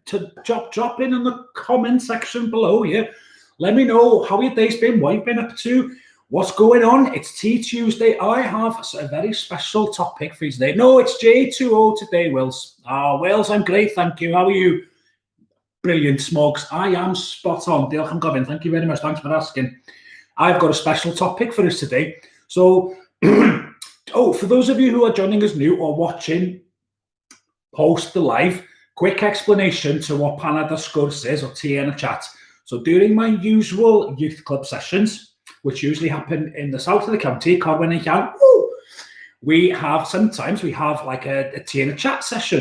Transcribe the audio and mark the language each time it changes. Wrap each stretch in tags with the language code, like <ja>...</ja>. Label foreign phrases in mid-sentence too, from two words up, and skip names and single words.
<en>Drop in the comment section below here. Let me know how your day's been, what you've been up to, what's going on. It's Tea Tuesday. I have a very special topic for you today. No, it's J2O today, Wills. Wills, I'm great, thank you. How are you? Brilliant, Smugs. I am spot on.</en> <cy>Diolch am gofyn.</cy> <en>Thank you very much. Thanks for asking. I've got a special topic for us today. So, for those of you who are joining us new or watching post the live, quick explanation to what Panad Sgwrs is, or tea and a chat. So during my usual youth club sessions, which usually happen in the south of the county, Corwen and Llan, we have like a tea and a chat session.</en>